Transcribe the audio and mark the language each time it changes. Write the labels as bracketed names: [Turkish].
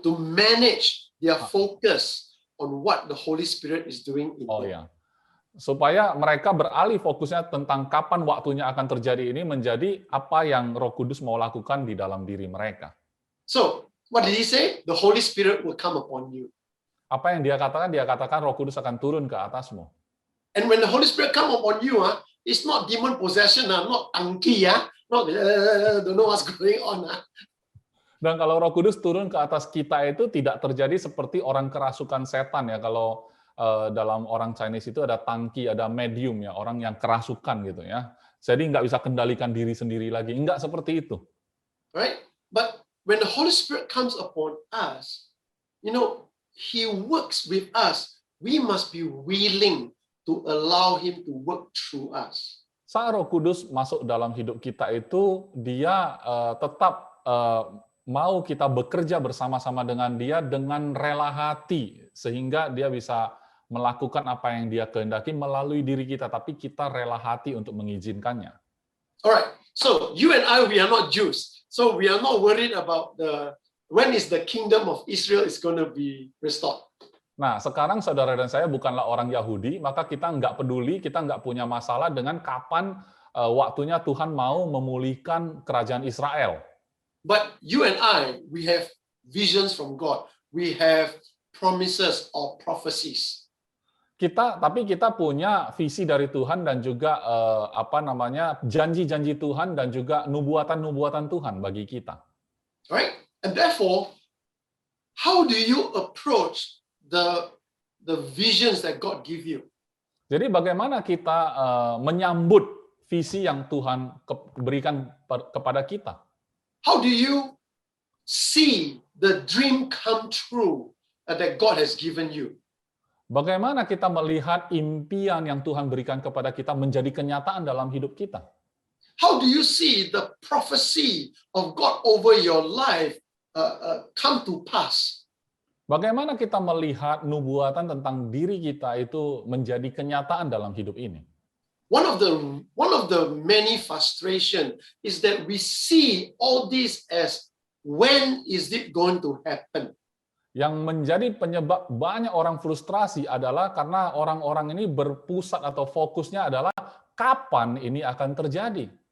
[English] To manage their focus on what the Holy Spirit is doing in them. Ya. [Indonesian] Supaya mereka beralih fokusnya tentang kapan waktunya akan terjadi ini menjadi apa yang Roh Kudus mau lakukan di dalam diri mereka. [English] So, what did he say? The Holy Spirit will come upon you. [Indonesian] Apa yang dia katakan? Dia katakan Roh Kudus akan turun ke atasmu. [English] And when the Holy Spirit come upon you, it's not demon possession, not angki, not don't know what's going on. [Indonesian] Dan kalau Roh Kudus turun ke atas kita itu tidak terjadi seperti orang kerasukan setan ya. Kalau dalam orang Chinese itu ada tangki, ada medium ya, orang yang kerasukan gitu ya. Jadi nggak bisa kendalikan diri sendiri lagi. Nggak seperti itu. [English] Right? But when the Holy Spirit comes upon us, He works with us. We must be willing to allow Him to work through us. [Indonesian] Saat Roh Kudus masuk dalam hidup kita itu, dia tetap mau kita bekerja bersama-sama dengan dia dengan rela hati, sehingga dia bisa melakukan apa yang Dia kehendaki melalui diri kita, tapi kita rela hati untuk mengizinkannya. [English] Alright, so you and I, we are not Jews. So we are not worried about when is the kingdom of Israel is going to be restored. [Indonesian] Nah, sekarang saudara dan saya bukanlah orang Yahudi, maka kita nggak peduli, kita nggak punya masalah dengan kapan waktunya Tuhan mau memulihkan kerajaan Israel. [English] But you and I, we have visions from God. We have promises or prophecies. [Indonesian] Tapi kita punya visi dari Tuhan dan juga janji-janji Tuhan dan juga nubuatan-nubuatan Tuhan bagi kita. [English] Right? And therefore, how do you approach the visions that God give you? [Indonesian] Jadi bagaimana kita menyambut visi yang Tuhan berikan kepada kita? [English] How do you see the dream come true that God has given you? [Indonesian] Bagaimana kita melihat impian yang Tuhan berikan kepada kita menjadi kenyataan dalam hidup kita? [English] How do you see the prophecy of God over your life come to pass? [Indonesian] Bagaimana kita melihat nubuatan tentang diri kita itu menjadi kenyataan dalam hidup ini? [English] One of the many frustration is that we see all this as when is it going to happen? [Indonesian] Yang menjadi penyebab banyak orang frustrasi adalah karena orang-orang ini berpusat atau fokusnya adalah kapan ini akan terjadi.